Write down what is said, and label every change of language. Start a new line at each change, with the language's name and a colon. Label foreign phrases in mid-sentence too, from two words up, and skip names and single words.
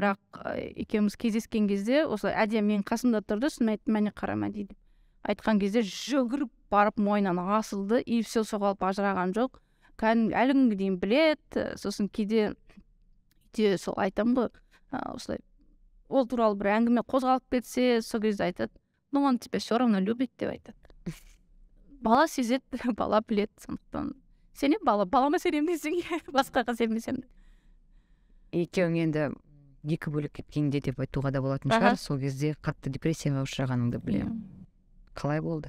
Kazakh: Бірақ екеуміз кездескен кезде осылай Әдия мен қасымда тұрды, сосын айттым, мәне қарама дейді. Айтқан кезде жүгіріп барып мойнынан асылды,
Russian: и все
Kazakh: соғалып ажыраған жоқ. Әлі күнге дейін білет. Сосын кейде сол айтам ғой, осылай ол туралы бір әңгіме қозғалып кетсе, сол кезде айтады,
Russian: ну он тебя все равно любит
Kazakh: деп айтады. Бала сезеді, бала білет. Сондықтан сенем, балама сенем десең, басқаға сенбесем. Екеуің енді екі бөлек кеткенде деп айтуға да болатын шығар. Сол кезде қатты депрессияға ұшырағаныңды білемін. Қалай болды?